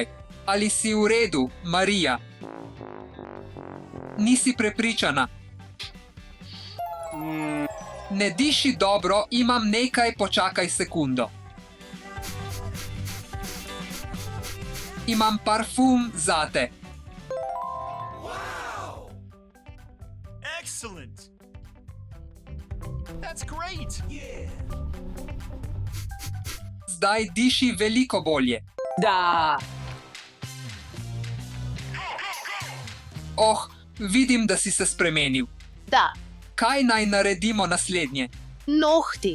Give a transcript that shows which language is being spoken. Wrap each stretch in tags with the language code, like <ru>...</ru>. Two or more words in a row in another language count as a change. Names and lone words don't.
<sl>Ali si v redu, Marija? Nisi prepričana. Ne diši dobro, imam nekaj, počakaj sekundo. Imam parfum zate.</sl> <en>Excellent! That's great!</en> <sl>Zdaj diši veliko bolje. Da. Oh, vidim, da si se spremenil. da, Kaj naj naredimo naslednje? nohti,</sl>